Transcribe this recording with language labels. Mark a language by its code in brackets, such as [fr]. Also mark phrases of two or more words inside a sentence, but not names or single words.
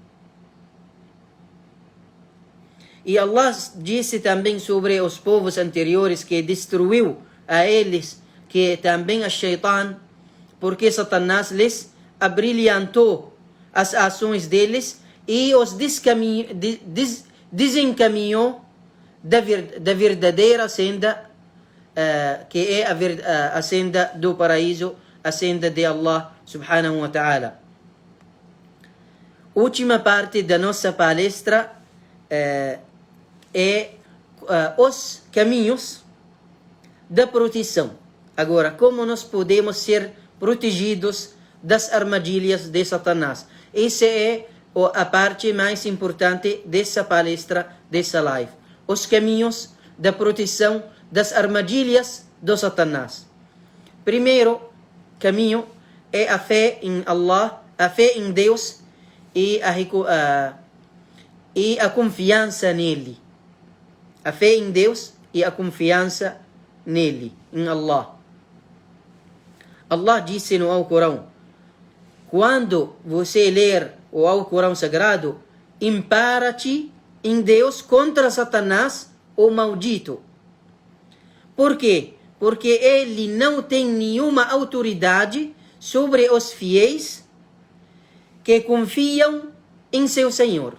[pt] E Allah disse também sobre os povos anteriores que destruiu a eles, que também a Shaitan, porque Satanás lhes abrilhantou as ações deles e os desencaminhou da verdadeira senda, que é a senda do paraíso, a senda de Allah [ar] سبحانه وتعالى. [pt] Última parte da nossa palestra é os caminhos da proteção. Agora, como nós podemos ser protegidos das armadilhas de Satanás? Essa é a parte mais importante dessa palestra, dessa live. Os caminhos da proteção das armadilhas de Satanás. Primeiro caminho é a fé em Allah, a fé em Deus e a confiança nele. A fé em Deus e a confiança nele, em Allah. Allah disse no Alcorão: quando você ler o Alcorão Sagrado, impara-te em Deus contra Satanás, o maldito. Por quê? Porque ele não tem nenhuma autoridade sobre os fiéis que confiam em seu Senhor.